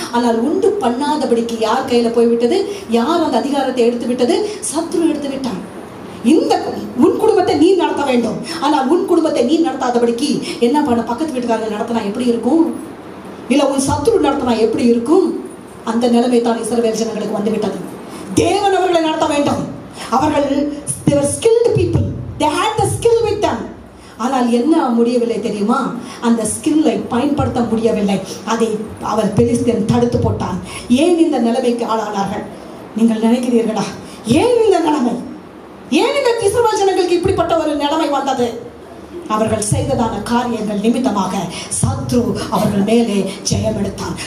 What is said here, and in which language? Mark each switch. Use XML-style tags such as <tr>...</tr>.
<ta>ஆனால் உண்டு பண்ணாதபடிக்கு யார் கையில போய்விட்டது? யார் அந்த அதிகாரத்தை எடுத்து விட்டது? சத்ரு எடுத்து விட்டான். இந்த உன் குடும்பத்தை நீ நடத்த வேண்டும். ஆனால் உன் குடும்பத்தை நீ நடத்தாதபடிக்கு என்ன பண்ண? பக்கத்து வீட்டுக்காரங்க நடத்தினா எப்படி இருக்கும்? இல்ல உன் சத்ரு நடத்தினா எப்படி இருக்கும்? அந்த நிலைமை தான் இஸ்ரவேல் ஜனங்களுக்கு வந்துவிட்டது. தேவன் அவர்களை நடத்த வேண்டும். அவர்கள்</ta> <en>they were skilled people. They had the skill with them.</en> <ta>ஆனால் என்ன முடியவில்லை தெரியுமா? அந்த ஸ்கில்லை பயன்படுத்த முடியவில்லை. அதை அவர் பெலிஸ்தீன் தடுத்து போட்டான். ஏன் இந்த நிலைமைக்கு ஆளானார்கள் நீங்கள் நினைக்கிறீர்களா? ஏன் இந்த நிலைமை? ஏன் இந்த இஸ்ரவேல் ஜனங்களுக்கு இப்படிப்பட்ட ஒரு நிலைமை வந்தது? அவர்கள் செய்ததான காரியங்கள் நிமித்தமாக சத்ரு அவர்கள் மேலே ஜெயம் எடுத்தான்.</ta>